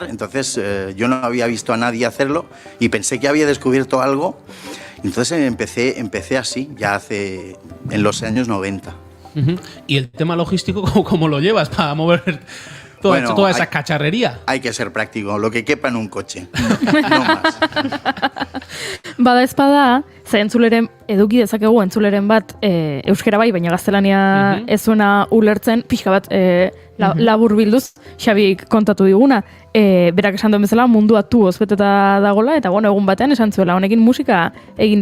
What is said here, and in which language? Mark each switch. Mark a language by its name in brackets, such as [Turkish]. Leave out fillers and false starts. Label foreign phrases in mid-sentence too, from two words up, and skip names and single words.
[Spanish] Entonces yo no había visto a nadie hacerlo y pensé que había descubierto algo. Entonces empecé así, ya en los años 90. ¿Y el tema logístico cómo lo llevas para mover toda esa cacharrería? Hay que ser práctico, lo que quepa en un coche, no más. [Basque] Bada ezpada, ze entzuleren, eduki dezakegu entzuleren bat euskera bai, baina gaztelania ez zuena ulertzen, pixka bat labur bilduz, Xabik kontatu diguna. Berak esan duen bezala mundua tuoz beteta dagola, eta bueno, egun batean esan zuela, honekin musika egin